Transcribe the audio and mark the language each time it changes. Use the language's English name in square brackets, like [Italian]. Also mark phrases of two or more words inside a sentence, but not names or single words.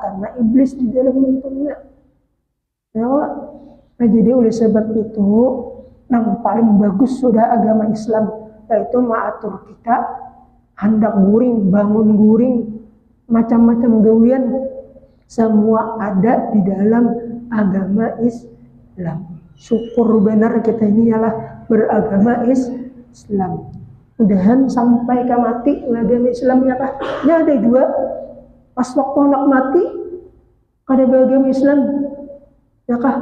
[Banjar] Karena iblis di dalam untungnya. Ya, nah jadi oleh sebab itu yang paling bagus sudah agama Islam yaitu mengatur kita hendak guring, bangun guring, macam-macam gawian semua ada di dalam agama Islam. Syukur benar kita ini ialah beragama Islam. Mudahan sampai ke mati agama Islam ya kah? Ini ada dua. Pas waktu anak mati kada beragama Islam ya kah?